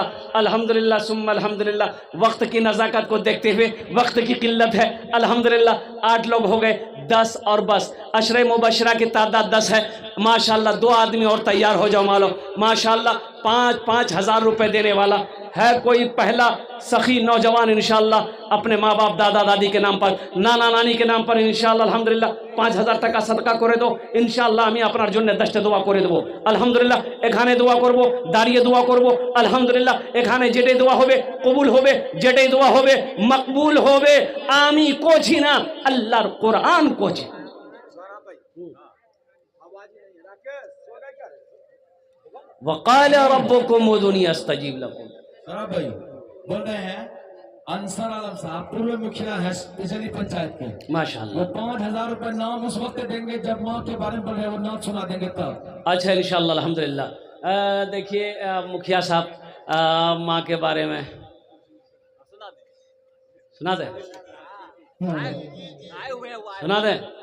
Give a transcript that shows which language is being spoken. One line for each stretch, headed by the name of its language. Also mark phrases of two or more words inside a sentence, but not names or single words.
Urdu: الحمدللہ ثم الحمدللہ وقت کی نزاکت کو دیکھتے ہوئے وقت کی قلت ہے الحمدللہ 8 لوگ ہو گئے 10 اور بس عشرہ مبشرہ کی تعداد 10 ہے ماشاءاللہ 2 آدمی اور تیار ہو جاؤ مالو ماشاءاللہ 5,000 روپے دینے والا ہے کوئی پہلا سخی نوجوان انشاءاللہ اپنے ماں باپ دادا دادی کے نام پر نانا نانی کے نام پر انشاءاللہ الحمدللہ
Bangla: 5,000 টাকা صدقہ করে দাও ইনশাআল্লাহ আমি আপনার জন্য 10টা দোয়া করে দেব আলহামদুলিল্লাহ এখানে দোয়া করব দাঁড়িয়ে দোয়া করব আলহামদুলিল্লাহ এখানে যেটাই দোয়া হবে কবুল হবে যেটাই দোয়া হবে মকবুল হবে আমি কোছি না আল্লাহর কোরআন কোছি
Arabic: وقال ربكم ادعوني استجيب لكم
Urdu: بھائی بول رہے ہیں انصر عالم صاحب پورے مکھیا ہے بجلی پنچایت کے ماشاءاللہ وہ 5,000 روپے نام اس وقت دیں گے جب ماں کے بارے میں بول رہے ہیں وہ نام سنا دیں گے تب اچھا انشاءاللہ الحمدللہ دیکھیے مکھیا صاحب ماں کے بارے میں سنا دیں سنا دیں